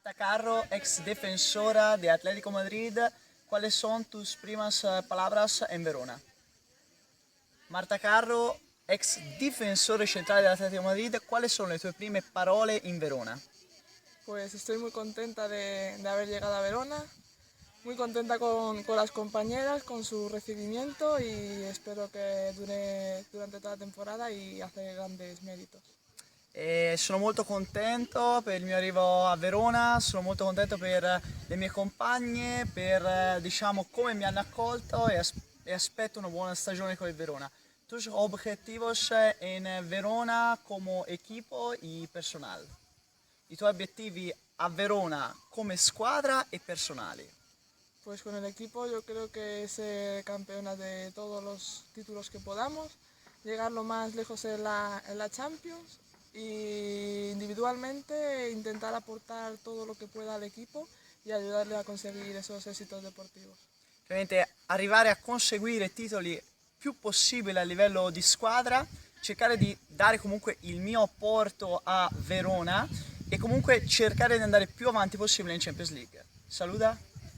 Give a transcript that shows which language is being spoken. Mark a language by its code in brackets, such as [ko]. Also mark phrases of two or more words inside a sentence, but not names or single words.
[es] Carro, ex defensora de Atlético Madrid, ¿cuáles son tus primas palabras en Verona? [it] Marta Carro, ex difensore centrale dell'Atletico Madrid, [es] ¿cuáles son [it] le tue prime parole in Verona? [es] Pues estoy muy contenta de haber llegado a Verona, muy contenta con las compañeras, con su recibimiento y espero que dure durante toda la temporada y hacer grandes méritos. [it] Sono molto contento per il mio arrivo a Verona, sono molto contento per le mie compagne, per diciamo come mi hanno accolto e aspetto una buona stagione con il Verona. [es] Tus objetivos en Verona como equipo y personal. [it] I tuoi obiettivi a Verona come squadra e personali. [es] Pues con el equipo yo creo que ser campeona de todos los títulos que podamos, llegar lo más lejos en la Champions y individualmente intentar aportar todo lo que pueda al equipo y ayudarle a conseguir esos éxitos deportivos. [it] Ovviamente arrivare a conseguire titoli più possibile a livello di squadra, cercare di dare comunque il mio apporto a Verona e comunque cercare di andare più avanti possibile in Champions League. Saluta!